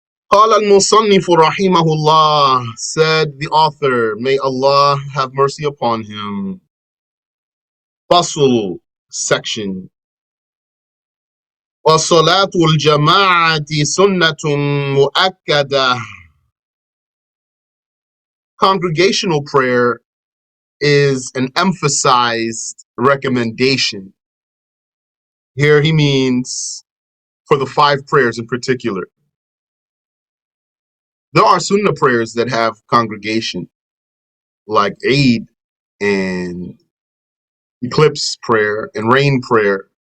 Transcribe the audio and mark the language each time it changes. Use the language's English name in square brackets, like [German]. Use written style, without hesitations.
[Arabic] قال المصنف رحمه الله, [English] said the author, may Allah have mercy upon him. Fasl, section. [Arabic] وصلاة الجماعة سنة مؤكدة. [English] Congregational prayer is an emphasized recommendation. Here he means for the 5 prayers in particular. There are sunnah prayers that have congregation, like Eid and eclipse prayer and rain prayer.